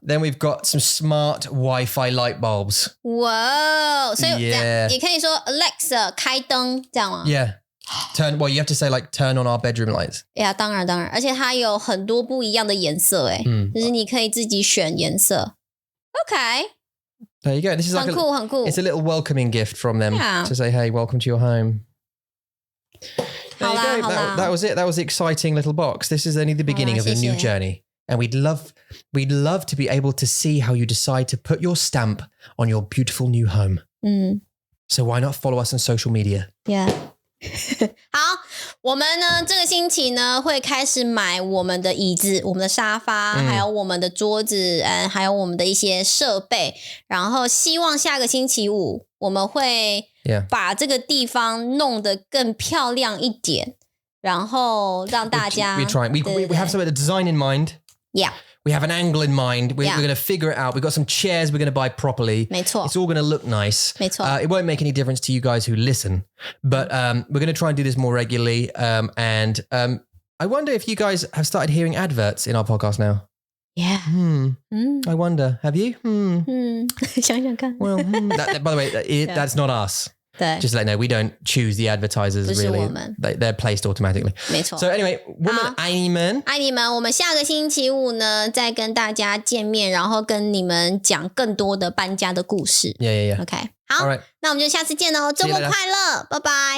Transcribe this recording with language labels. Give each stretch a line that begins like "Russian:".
English: Then we've got some smart Wi-Fi light bulbs.
Chinese: 哇，所以这样
English: Yeah.
Chinese: 也可以说 Alexa 开灯，这样吗？
English: Yeah. Well, you have to say like turn on our bedroom lights.
Chinese: 呀，当然，而且它有很多不一样的颜色，就是你可以自己选颜色。
English: OK， There you go. This is like
Chinese: 很酷，很酷。
English: It's a little welcoming gift from them to say, hey, welcome to your home. There you go. That was it. That was the exciting little box. This is only the beginning of a new journey. And we'd love to be able to see how you decide to put your stamp on your beautiful new home. So why not follow us on social media? Yeah.
Chinese: 好，我们呢这个星期呢会开始买我们的椅子、我们的沙发，还有我们的桌子，还有我们的一些设备。然后希望下个星期五我们会把这个地方弄得更漂亮一点，然后让大家
English: We have some of the design in mind. Yeah. We have an angle in mind. We're going to figure it out. We've got some chairs we're going to buy properly.
Chinese: 没错
English: It's all going to look nice.
Chinese: 没错
English: It won't make any difference to you guys who listen. But we're going to try and do this more regularly. And I wonder if you guys have started hearing adverts in our podcast now. Yeah. I wonder. Have you?
Chinese: 想想看
English: Well, by the way, that's not us.
Chinese: 对
English: Just to let you know, we don't choose the advertisers
Chinese: 不是
English: really.
Chinese: 我们
English: They're placed automatically.
Chinese: 没错
English: So anyway, woman,
Chinese: 爱你们。爱你们，我们下个星期五呢再跟大家见面，然后跟你们讲更多的搬家的故事。
English: Yeah. OK， 好 All right.
Chinese: 那我们就下次见喽，周末快乐，拜拜。